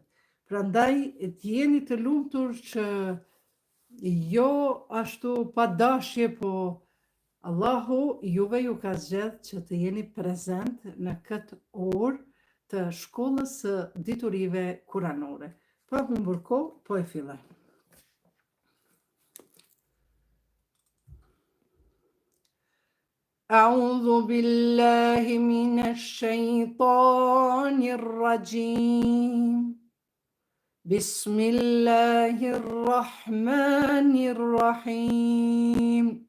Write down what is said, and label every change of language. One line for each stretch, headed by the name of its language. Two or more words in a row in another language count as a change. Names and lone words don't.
Albanian: Prandaj të jeni të lumtur që jo ashtu pa dashje, po Allahu juve ju ka zgjedh që të jeni prezent në këtë orë të shkollës së diturive kuranore. Pa humbur kohë, po e fillojmë.
Arabic: أعوذ بالله من الشيطان الرجيم بسم الله الرحمن الرحيم